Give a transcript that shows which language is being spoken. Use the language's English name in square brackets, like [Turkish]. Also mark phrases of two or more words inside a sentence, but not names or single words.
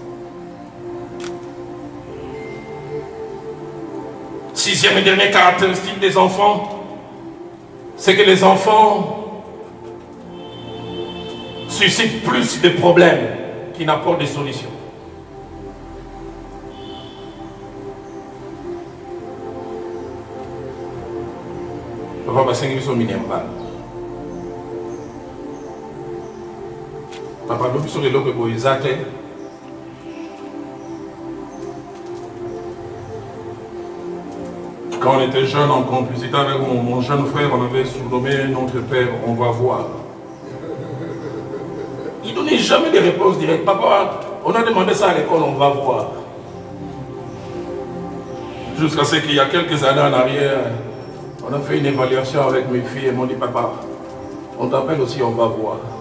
[French] Sixième et dernière caractéristique des enfants, c'est que les enfants suscitent plus de problèmes qu'ils n'apportent des solutions. [Lingala] Papa basengi biso minemba. Papa biso lelo ke boizate. [French] Quand on était jeune en complicité avec mon jeune frère, on avait surnommé notre père, on va voir. Il ne donnait jamais de réponse directe. Papa, on a demandé ça à l'école, on va voir. Jusqu'à ce qu'il y a quelques années en arrière, on a fait une évaluation avec mes filles et m'ont dit: papa, On t'appelle aussi, on va voir.